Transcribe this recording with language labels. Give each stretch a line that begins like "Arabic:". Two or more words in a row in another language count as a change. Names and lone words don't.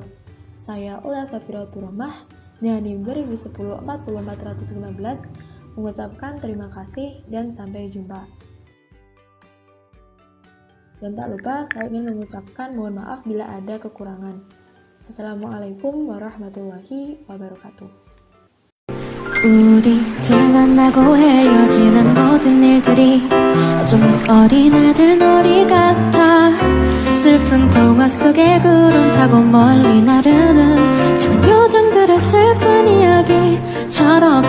Indonesian: Saya Ula Safiratul Rahmah, NIM 2010 40415, mengucapkan terima kasih dan sampai jumpa. Dan tak lupa saya ingin mengucapkan mohon maaf bila ada kekurangan.
Arabic: السلام عليكم ورحمة الله وبركاته.
Korean: 우리 둘 만나고 헤어지는 모든 일들이 어쩌면 어린애들 놀이 같아. 슬픈 동화 속에 구름 타고 멀리 나르는 작은 요정들의 슬픈 이야기처럼